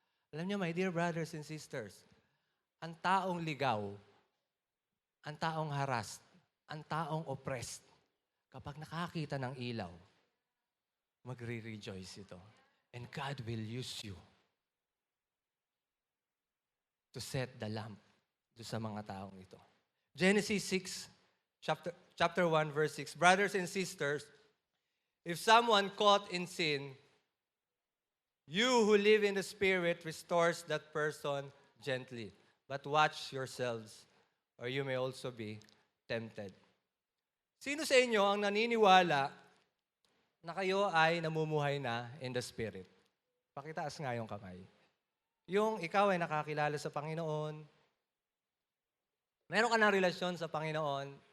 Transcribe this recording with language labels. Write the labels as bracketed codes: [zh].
[tl] Alam niyo, [en] my dear brothers and sisters, [tl] ang taong ligaw, ang taong harassed, ang taong oppressed, kapag nakakita ng ilaw, magre-rejoice ito. [en] And God will use you to set the lamp [tl] doon sa mga taong ito. [en] Genesis 6, chapter 1, verse 6. Brothers and sisters, if someone caught in sin, you who live in the Spirit restores that person gently. But watch yourselves, or you may also be tempted. [tl] Sino sa inyo ang naniniwala na kayo ay namumuhay na [en] in the Spirit? [tl] Pakitaas nga yung kamay. Yung ikaw ay nakakilala sa Panginoon, meron ka ng relasyon sa Panginoon.